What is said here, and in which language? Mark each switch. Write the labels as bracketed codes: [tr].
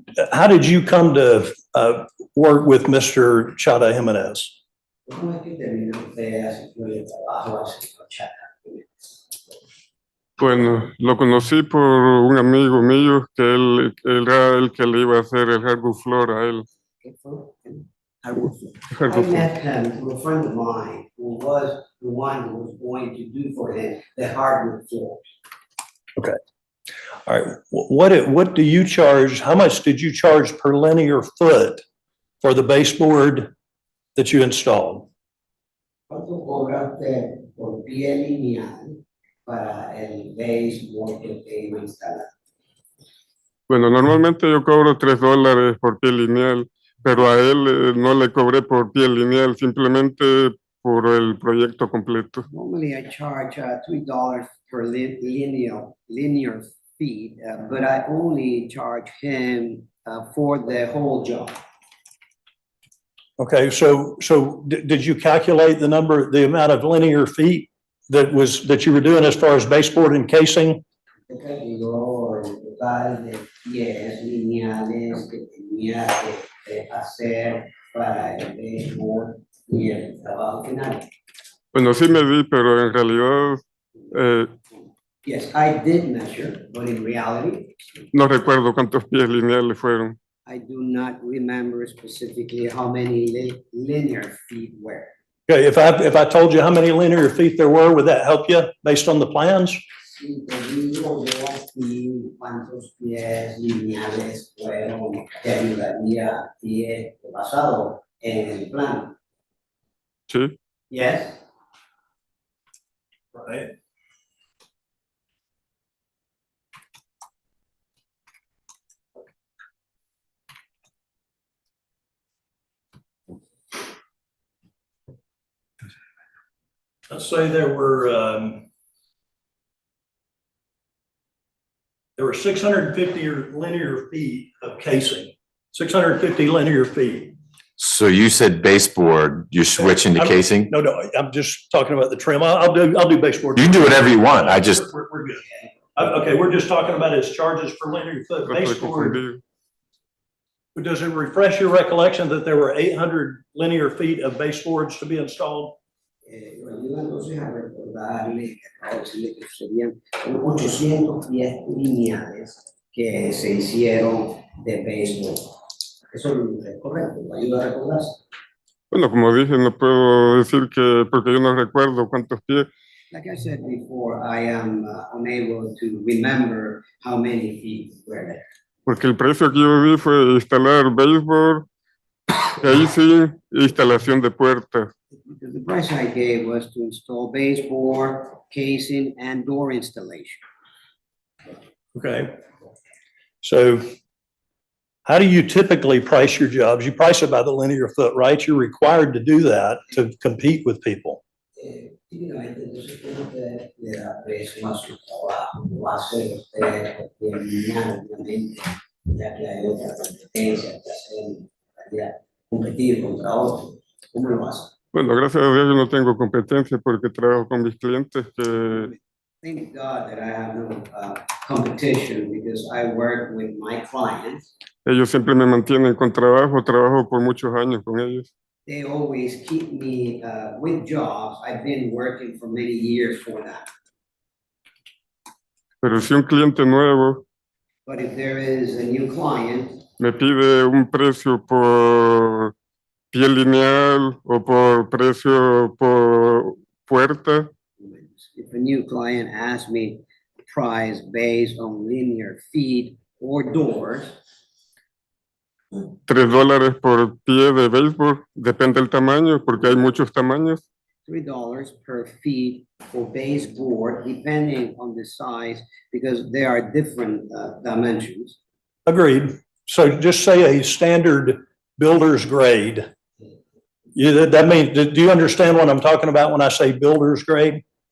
[en] How did you come to work with Mr. Chada Jimenez? [es] ¿Cómo es que terminó usted haciendo el trabajo al señor Chada? Bueno, lo conocí por un amigo mío que él era el que le iba a hacer el hardwood floor a él. ¿Qué fue? [en] I met him through a friend of mine who was the one who was going to do for him the hardwood floors. All right, what do you charge? How much did you charge per linear foot for the baseboard that you installed? [es] ¿Cuánto cobra usted por pie lineal para el baseboard que usted iba a instalar? Bueno, normalmente yo cobro $3 por pie lineal, pero a él no le cobré por pie lineal, simplemente por el proyecto completo. [en] Normally I charge $3 per linear feet, but I only charge him for the whole job. Okay, so did you calculate the amount of linear feet that you were doing as far as baseboard and casing? [es] Calculó el total de pies lineales que tenía que hacer para el baseboard y el trabajo final. Bueno, sí me di, pero en realidad [en] Yes, I did measure, but in reality, [es] no recuerdo cuántos pies lineales fueron. [en] I do not remember specifically how many linear feet were. Okay, if I told you how many linear feet there were, would that help you based on the plans? [es] Si te digo yo aquí cuántos pies lineales fueron, te ayudaría a ti basado en el plan. Sí. [en] Yes. Right. Let's say there were 650 linear feet of casing, 650 linear feet. So you said baseboard, you're switching to casing? No, I'm just talking about the trim. I'll do baseboard. You can do whatever you want. We're good. Okay, we're just talking about his charges per linear foot. Baseboard. Does it refresh your recollection that there were 800 linear feet of baseboards to be installed? [es] Entonces a recordarle que acabo de decirle que serían 800 pies lineales que se hicieron de béisbol. Eso es correcto, ¿me ayuda a recordarse? Bueno, como dije, no puedo decir que porque yo no recuerdo cuántos pies. [en] Like I said before, I am unable to remember how many feet were there. [es] Porque el precio que yo di fue instalar baseboard, casing e instalación de puertas. [en] The price I gave was to install baseboard, casing, and door installation. Okay. So how do you typically price your jobs? You price it by the linear foot, right? You're required to do that to compete with people. [es] Típicamente, entonces, ¿cómo te le da precio a su trabajo? Lo hace usted obviamente, ya que hay otra competencia que hacen para competir contra otros. ¿Cómo lo hace? Bueno, gracias a Dios yo no tengo competencia porque trabajo con mis clientes que [en] Thank God that I have no competition because I work with my clients. [es] ellos siempre me mantienen con trabajo, trabajo por muchos años con ellos. [en] They always keep me with jobs. I've been working for many years for them. [es] Pero si un cliente nuevo [en] But if there is a new client [es] me pide un precio por pie lineal o por precio por puerta, [en] if a new client asks me price based on linear feet or doors, [es] $3 por pie de béisbol, depende del tamaño, porque hay muchos tamaños. [en] $3 per feet for baseboard, depending on the size, because there are different dimensions. Agreed. So just say a standard builder's grade. That means, do you understand what I'm talking about when I say builder's grade?